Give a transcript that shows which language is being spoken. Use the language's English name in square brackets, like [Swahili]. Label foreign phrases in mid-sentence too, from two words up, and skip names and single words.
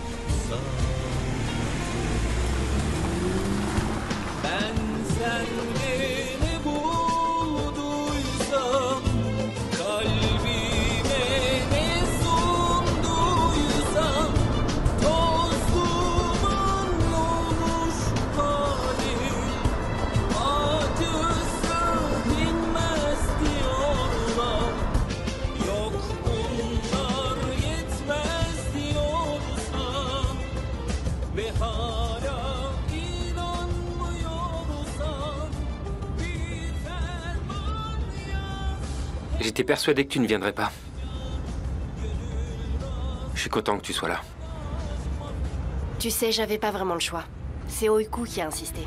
[Turkish] Ben seni bulduysam, kalbime ne sunduysam, toz duman olmuş halim, acısı dinmez diyorlar. Yok bunlar yetmez diyorsan ve hala [French] J'étais persuadé que tu ne viendrais pas. Je suis content que tu sois là. Tu sais, j'avais pas vraiment le choix. C'est Oiku qui a insisté.